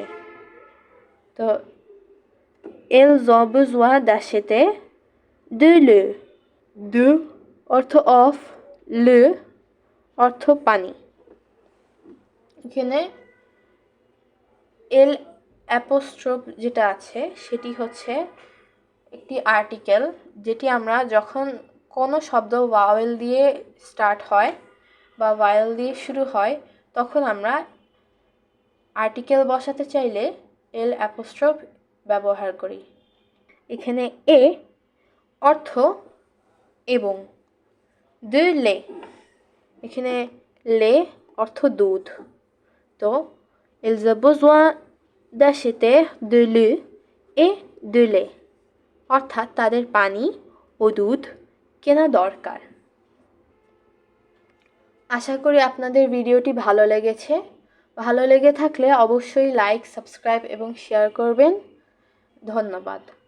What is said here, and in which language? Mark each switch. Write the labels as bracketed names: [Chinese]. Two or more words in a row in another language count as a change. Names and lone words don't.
[French] তো ils ont besoin d'acheter de l'eau, de [Bangla] অর্থ অফ, [French] le [Bangla] অর্থ পানি। এখানে এল অ্যাপোস্ট্রোফ যেটা আছে সেটি হচ্ছে একটি আর্টিকেল, যেটি আমরা যখন কোনো শব্দ ভাওয়েল দিয়ে স্টার্ট হয় বা ভাওয়েল দিয়ে শুরু হয় তখন আমরা আর্টিকেল বসাতে চাইলে এল অ্যাপোস্ট্রোফ ব্যবহার করি। এখানে এ অর্থ এবং, [French] de lait, [Bangla] এখানে লে অর্থ দুধ। [French] তো ils ont besoin d'acheter de l'eau et de lait [Bangla] অর্থাৎ তাদের পানি ও দুধ কেনা দরকার। আশা করি আপনাদের ভিডিওটি ভালো লেগেছে। ভালো লেগে থাকলে অবশ্যই লাইক, সাবস্ক্রাইব এবং শেয়ার করবেন। ধন্যবাদ।